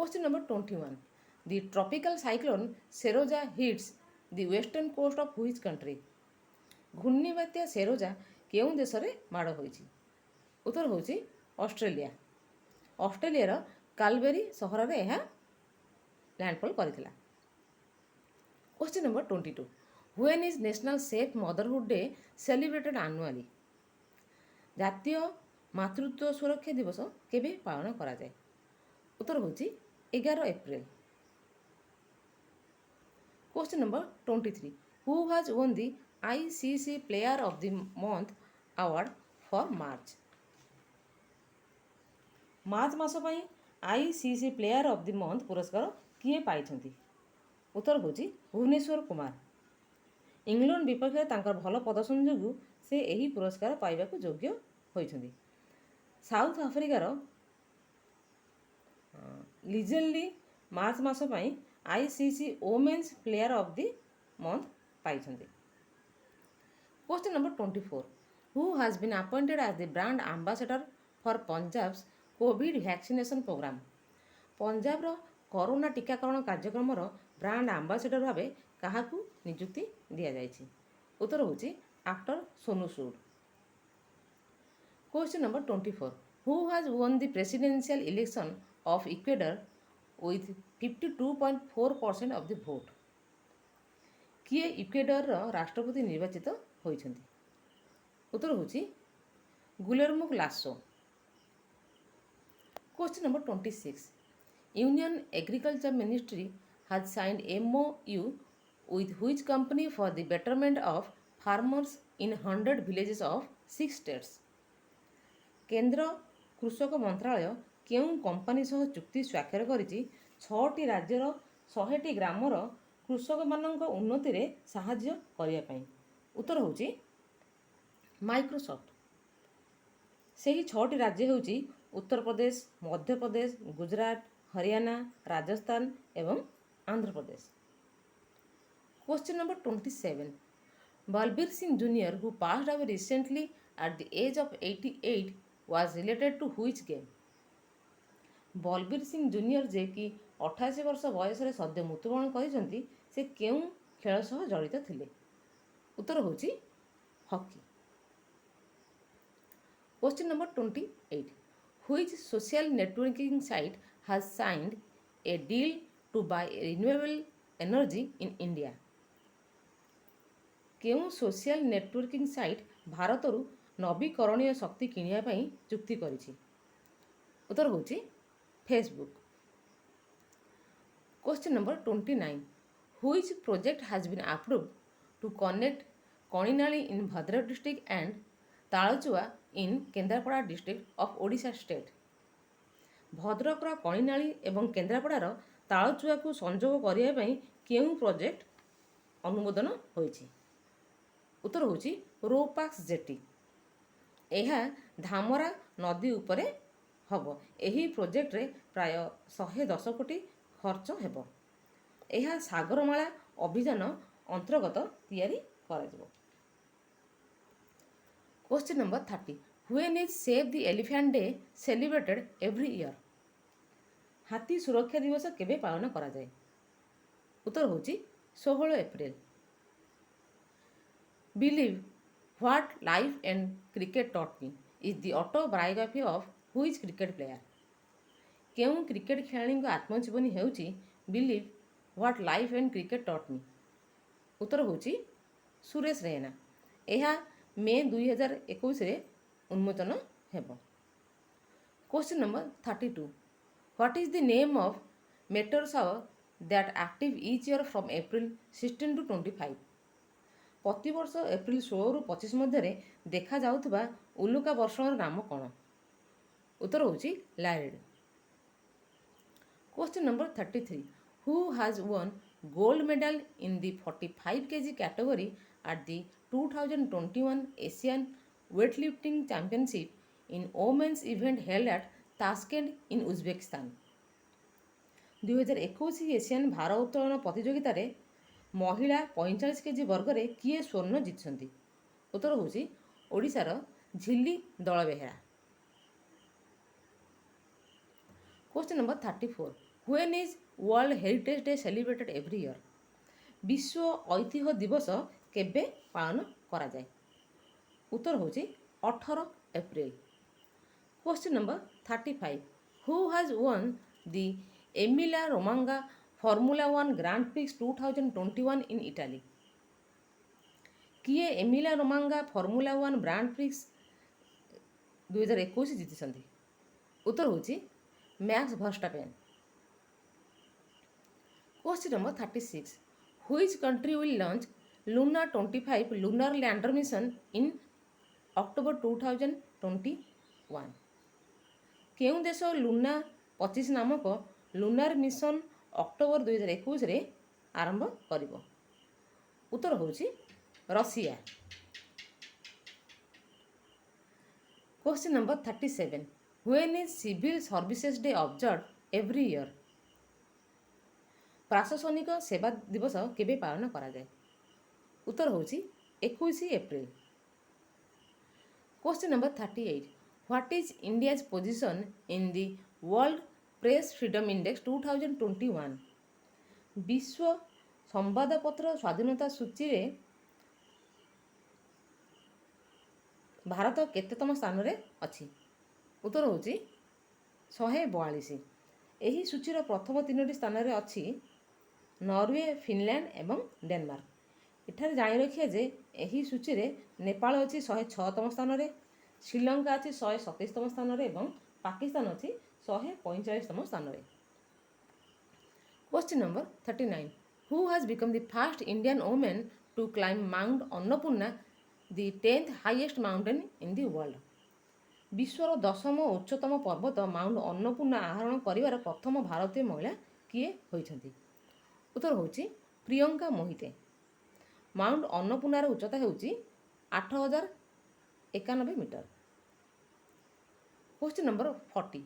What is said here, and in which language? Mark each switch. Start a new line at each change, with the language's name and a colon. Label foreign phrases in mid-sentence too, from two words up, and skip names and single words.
English: Question number 21. The tropical cyclone Seroja hits the western coast of which country?
Odia: ଘୂର୍ଣ୍ଣିବାତ୍ୟା ସେରୋଜା କେଉଁ ଦେଶରେ ମାଡ଼ ହୋଇଛି? ଉତ୍ତର ହେଉଛି ଅଷ୍ଟ୍ରେଲିଆ। ଅଷ୍ଟ୍ରେଲିଆର କାଲବେରୀ ସହରରେ ଏହା ଲ୍ୟାଣ୍ଡଫଲ୍ କରିଥିଲା।
English: Question number 22. When is National Safe Motherhood Day celebrated annually?
Odia: ଜାତୀୟ ମାତୃତ୍ୱ ସୁରକ୍ଷା ଦିବସ କେବେ ପାଳନ କରାଯାଏ? ଉତ୍ତର ହେଉଛି 11 ଏପ୍ରିଲ।
English: Question number 23. Who has won the ICC Player of the Month award for March?
Odia: ମାର୍ଚ୍ଚ ମାସ ପାଇଁ ICC ପ୍ଲେୟାର ଅଫ୍ ଦି ମନ୍ଥ ପୁରସ୍କାର କିଏ ପାଇଛନ୍ତି? ଉତ୍ତର ହେଉଛି ଭୁବନେଶ୍ୱର କୁମାର। ଇଂଲଣ୍ଡ ବିପକ୍ଷରେ ତାଙ୍କର ଭଲ ପ୍ରଦର୍ଶନ ଯୋଗୁଁ ସେ ଏହି ପୁରସ୍କାର ପାଇବାକୁ ଯୋଗ୍ୟ ହୋଇଛନ୍ତି। ସାଉଥ ଆଫ୍ରିକାର ଲିଜେଲି ମାର୍ଚ୍ଚ ମାସ ପାଇଁ ICC ଓମେନ୍ସ ପ୍ଲେୟାର ଅଫ୍ ଦି ମନ୍ଥ ପାଇଛନ୍ତି।
English: Question number 24. Who has been appointed as the brand ambassador for Punjab's COVID vaccination program?
Odia: ପଞ୍ଜାବର କରୋନା ଟିକାକରଣ କାର୍ଯ୍ୟକ୍ରମର
English: brand ambassador
Odia: ଭାବେ କାହାକୁ ନିଯୁକ୍ତି ଦିଆଯାଇଛି? ଉତ୍ତର ହେଉଛି ଆକ୍ଟର ସୋନୁ ସୁଡ୍।
English: Question number 24. Who has won the presidential election of Ecuador with 52.4% of the vote?
Odia: କିଏ ଇକ୍ୱେଡରର ରାଷ୍ଟ୍ରପତି ନିର୍ବାଚିତ ହୋଇଛନ୍ତି? ଉତ୍ତର ହେଉଛି ଗୁଲେର୍ମୋ ଲାସୋ।
English: Question number 26. Union Agriculture Ministry has signed MOU with which company for the betterment of farmers in 100 villages of 6 states?
Odia: କେନ୍ଦ୍ର କୃଷକ ମନ୍ତ୍ରାଳୟ କେଉଁ କମ୍ପାନୀ ସହ ଚୁକ୍ତି ସ୍ୱାକ୍ଷର କରିଛି 6ଟି ରାଜ୍ୟର 100ଟି ଗ୍ରାମର କୃଷକମାନଙ୍କ ଉନ୍ନତିରେ ସାହାଯ୍ୟ କରିବା ପାଇଁ? ଉତ୍ତର ହେଉଛି ମାଇକ୍ରୋସଫ୍ଟ। ସେହି 6ଟି ରାଜ୍ୟ ହେଉଛି ଉତ୍ତରପ୍ରଦେଶ, ମଧ୍ୟପ୍ରଦେଶ, ଗୁଜରାଟ, ହରିୟାଣା, ରାଜସ୍ଥାନ ଏବଂ ଆନ୍ଧ୍ରପ୍ରଦେଶ।
English: Question number 27. Balbir Singh Jr., who passed away recently at the age of 88, was related to which game?
Odia: ବଲବୀର ସିଂ ଜୁନିୟର ଯିଏକି 88 ବର୍ଷ ବୟସରେ ସଦ୍ୟ ମୃତ୍ୟୁବରଣ କରିଛନ୍ତି ସେ କେଉଁ ଖେଳ ସହ ଜଡ଼ିତ ଥିଲେ? ଉତ୍ତର ହେଉଛି ହକି।
English: Question number 28. Which social networking site has signed a deal to buy renewable energy in India?
Odia: କେଉଁ
English: social networking site
Odia: ଭାରତରୁ ନବୀକରଣୀୟ ଶକ୍ତି କିଣିବା ପାଇଁ ଚୁକ୍ତି କରିଛି? ଉତ୍ତର ହେଉଛି ଫେସବୁକ୍।
English: Question number 29. Which project has been approved to connect Kaninali in Bhadrak district and Talachua in Kendrapada district of Odisha state?
Odia: ଭଦ୍ରକର କଣିନାଳି ଏବଂ କେନ୍ଦ୍ରାପଡ଼ାର ତାଳଚୁଆକୁ ସଂଯୋଗ କରିବା ପାଇଁ କେଉଁ ପ୍ରୋଜେକ୍ଟ ଅନୁମୋଦନ ହୋଇଛି? ଉତ୍ତର ହେଉଛି ରୋପାକ୍ସ ଜେଟି। ଏହା ଧାମରା ନଦୀ ଉପରେ ହେବ। ଏହି ପ୍ରୋଜେକ୍ଟରେ ପ୍ରାୟ 110 କୋଟି ଖର୍ଚ୍ଚ ହେବ। ଏହା ସାଗରମାଳା ଅଭିଯାନ ଅନ୍ତର୍ଗତ ତିଆରି କରାଯିବ।
English: Question number 30. When is Save the Elephant Day celebrated every year?
Odia: ହାତୀ ସୁରକ୍ଷା ଦିବସ କେବେ ପାଳନ କରାଯାଏ? ଉତ୍ତର ହେଉଛି 16 ଏପ୍ରିଲ।
English: Believe What Life and Cricket Taught Me is the autobiography of which cricket player?
Odia: କେଉଁ କ୍ରିକେଟ ଖେଳାଳିଙ୍କ ଆତ୍ମଜୀବନୀ ହେଉଛି Believe What Life and Cricket Taught Me? ଉତ୍ତର ହେଉଛି ସୁରେଶ ରୈନା। ଏହା ମେ 2021ରେ ଉନ୍ମୋଚନ ହେବ।
English: Question number 32. What is the name of meteor shower that active each year from April 16 to 25?
Odia: ପ୍ରତିବର୍ଷ ଏପ୍ରିଲ 16ରୁ 25 ମଧ୍ୟରେ ଦେଖାଯାଉଥିବା ଉଲ୍କା ବର୍ଷଣର ନାମ କ'ଣ? ଉତ୍ତର ହେଉଛି ଲାରିଡ୍।
English: Question number 33. Who has won gold medal in the 45 kg category at the 2021 Asian Weightlifting Championship in women's event held at Tashkent in Uzbekistan?
Odia: 2021 ଏସିଆନ୍ ଭାରୋତ୍ତୋଳନ ପ୍ରତିଯୋଗିତାରେ ମହିଳା 45 କେଜି ବର୍ଗରେ କିଏ ସ୍ୱର୍ଣ୍ଣ ଜିତିଛନ୍ତି? ଉତ୍ତର ହେଉଛି ଓଡ଼ିଶାର ଝିଲ୍ଲୀ ଦଳବେହେରା।
English: Question number 34. When is World Heritage Day celebrated every year?
Odia: ବିଶ୍ୱ ଐତିହ୍ୟ ଦିବସ କେବେ ପାଳନ କରାଯାଏ? ଉତ୍ତର ହେଉଛି 18 ଏପ୍ରିଲ।
English: Question number 35. Who has won the Emilia Romagna Formula 1 Grand Prix 2021 in Italy?
Odia: କିଏ ଏମିଲା ରୋମାଙ୍ଗା ଫର୍ମୁଲା 1 ଗ୍ରାଣ୍ଡ ପ୍ରିକ୍ସ 2021 ଜିତିଛନ୍ତି? ଉତ୍ତର ହେଉଛି ମ୍ୟାକ୍ସ ଭର୍ଷ୍ଟାପେନ୍।
English: Question number 36. Which country will launch Luna 25 lunar lander mission in October 2021?
Odia: କେଉଁ ଦେଶ ଲୁନା 25 ନାମକ
English: lunar mission
Odia: ଅକ୍ଟୋବର 2021ରେ ଆରମ୍ଭ କରିବ? ଉତ୍ତର ହେଉଛି ରଷିଆ।
English: Question number 37. When is Civil Services Day observed every year?
Odia: ପ୍ରଶାସନିକ ସେବା ଦିବସ କେବେ ପାଳନ କରାଯାଏ? ଉତ୍ତର ହେଉଛି 21 ଏପ୍ରିଲ।
English: Question number 38. What is India's position in the World Press Freedom Index 2021?
Odia: ବିଶ୍ୱ ସମ୍ବାଦପତ୍ର ସ୍ୱାଧୀନତା ସୂଚୀରେ ଭାରତ କେତେତମ ସ୍ଥାନରେ ଅଛି? ଉତ୍ତର ହେଉଛି 142। ଏହି ସୂଚୀର ପ୍ରଥମ 3ଟି ସ୍ଥାନରେ ଅଛି ନରୱେ, ଫିନଲ୍ୟାଣ୍ଡ ଏବଂ ଡେନମାର୍କ। ଏଠାରେ ଜାଣି ରଖିବା ଯେ ଏହି ସୂଚୀରେ ନେପାଳ ଅଛି 106ତମ ସ୍ଥାନରେ, ଶ୍ରୀଲଙ୍କା ଅଛି 127ତମ ସ୍ଥାନରେ ଏବଂ ପାକିସ୍ତାନ ଅଛି 145ତମ ସ୍ଥାନରେ।
English: Question number 39. Who has become the first Indian woman to climb Mount Annapurna, the 10th highest mountain in the world?
Odia: ବିଶ୍ୱର 10ମ ଉଚ୍ଚତମ ପର୍ବତ ମାଉଣ୍ଟ ଅନ୍ନପୂର୍ଣ୍ଣା ଆରୋହଣ କରିବାର ପ୍ରଥମ ଭାରତୀୟ ମହିଳା କିଏ ହୋଇଛନ୍ତି? ଉତ୍ତର ହେଉଛି ପ୍ରିୟଙ୍କା ମୋହିତେ। ମାଉଣ୍ଟ ଅନ୍ନପୂର୍ଣ୍ଣାର ଉଚ୍ଚତା ହେଉଛି 8091 ମିଟର।
English: Question number 40.